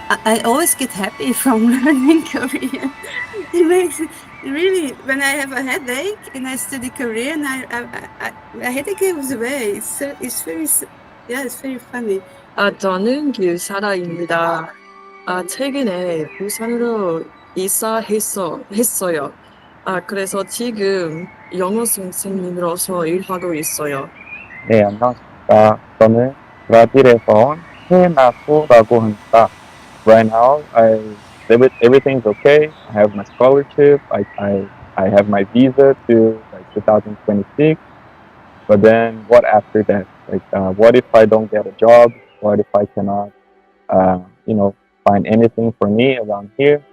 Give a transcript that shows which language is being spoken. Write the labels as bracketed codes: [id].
[en] I always get happy from learning Korean. It makes it really when I have a headache and I study Korean, my headache goes away. It's very yeah, it's very funny. [ko] 저는 길사라입니다. 최근에 부산으로 했어요. 그래서 지금 영어 선생님으로서 일하고 있어요. 네, 안녕하십니까. 저는 브라질에서 온 헤나쿠라고 합니다. [en] Right now, everything's okay. I have my scholarship. I have my visa to like 2026. But then, what after that? Like, what if I don't get a job? What if I cannot, uh, you know, find anything for me around here?